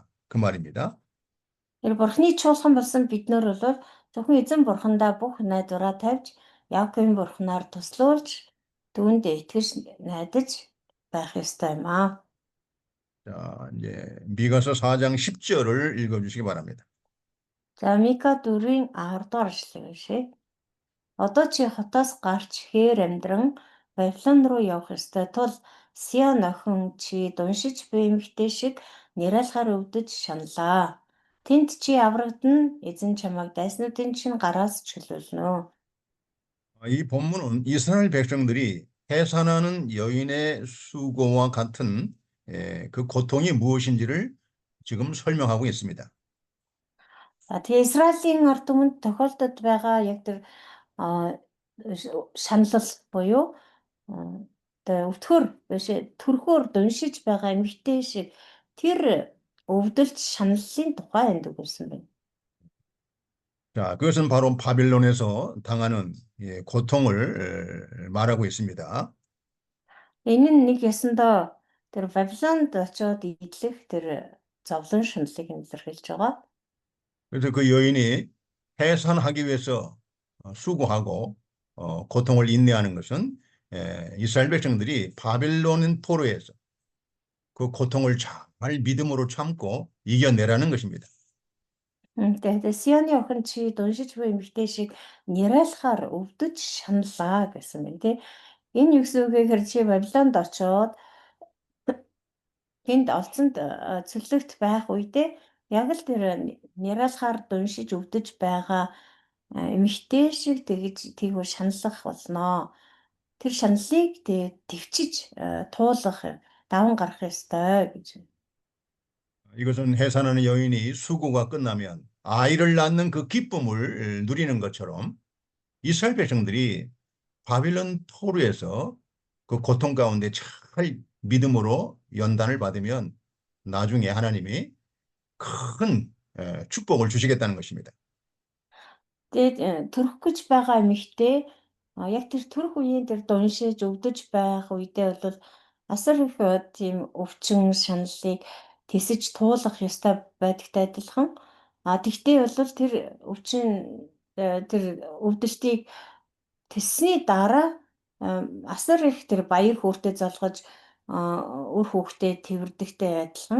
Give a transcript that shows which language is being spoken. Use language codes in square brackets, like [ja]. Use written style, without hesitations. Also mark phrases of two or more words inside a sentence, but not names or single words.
[ko] 그 말입니다. [mn] Тэр бурхны чуулган болсон биднэр бол зөвхөн эзэн бурхандаа бүх найдвараа тавьж Яаковын бурхнаар туслуулж түүнд итгэж найдаж байх ёстой юм аа. [ko] 자, 이제 미가서 4장 10절을 읽어주시기 바랍니다. [mn] За Мика 4-ийн 10 дугаар эшлэг шээ. Одоо чи хотоос гарч хээр амьдран Вавилон руу явах ёстой тул Сион охин чи дуншиж буй эмэгтэй шиг нярайлахаар өвдөж шаналаа. Тэнд чи аврагдана, эзэн чамайг дайснуудын чинь гараас чөлөөлнө. [ko] 이 본문은 이스라엘 백성들이 해산하는 여인의 수고와 같은 그 고통이 무엇인지를 지금 설명하고 있습니다. [mn] За тэгээ Израилийн ард түмэнд тохиолдод байгаа яг тэр а, шаналл буюу одоо өвтгөр биш төрхөөр дуншиж байгаа эмэгтэй шиг тэр өвдөлт шаналлын тухай энд өгүүлсэн байна. [ko] 자, 그것은 바로 바빌론에서 당하는 고통을 말하고 있습니다. [mn] Энэ нь нэг ясандаа тэр Вавилонд очиод идэх тэр зовлон шаналлыг илэрхийлж байгаа. [ko] 그래서 그 여인이 해산하기 위해서 수고하고 고통을 인내하는 것은 이스라엘 백성들이 바빌론 포로에서 그 고통을 잘 믿음으로 참고 이겨내라는 것입니다. [mn] Тэгээд Сионы охин чи дуншиж буй эмэгтэй шиг нярайлахаар өвдөж шаналлаа гэсэн байна тий. Энэ юу гэсэн үг вэ гэхээр чи Вавилонд очиод тэнд олцонд цөлөгт байх үедээ яг л тэр нярайлахаар дуншиж өвдөж байгаа эмэгтэй шиг тэгж тийгүр шаналлах болноо. Тэр шаналлыг төвчиж туулах даван гарах ёстой гэж. [ko] 이것은 해산하는 여인이 수고가 끝나면 아이를 낳는 그 기쁨을 누리는 것처럼 이스라엘 백성들이 바빌론 포로에서 그 고통 가운데 잘 믿음으로 연단을 받으면 나중에 하나님이 큰 축복을 주시겠다는 것입니다. [mn] Тэгээд төрөх гэж байгаа эмэгтэй яг тэр төрөх үеийн тэр дуншиж өвдөж байх үедээ бол асар их тийм өвчин шаналлыг тэсэж туулах ёстой байдагтай адилхан. Тэгтээ бол тэр өвчин тэр өвдөлтийг тэсний дараа асар их тэр баяр хөөртэй залгаж үр хүүхдээ тэрвэрдэгтэй адилхан.